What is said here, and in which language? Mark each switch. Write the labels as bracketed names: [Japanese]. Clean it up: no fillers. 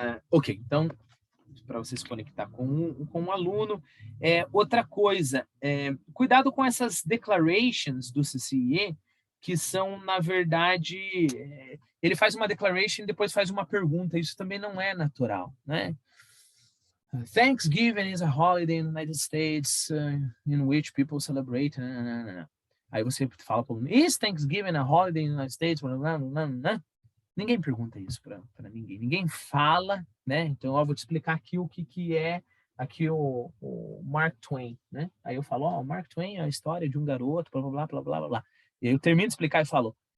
[Portuguese] Ok, então, para você se conectar com um aluno. Outra coisa, cuidado com essas declarations do CCIE, que são, na verdade, ele faz uma declaration e depois faz uma pergunta, isso também não é natural, né? [English] Thanksgiving is a holiday in the United States in which people celebrate. [Portuguese] Aí você fala para o aluno, [English] is Thanksgiving a holiday in the United States? [Portuguese] Ninguém pergunta isso para ninguém. Ninguém fala, né? Então, eu vou te explicar aqui o que é aqui o Mark Twain, né? Aí eu falo, Mark Twain é a história de um garoto, blá, blá, blá, blá, blá, blá. E aí eu termino de explicar e falo,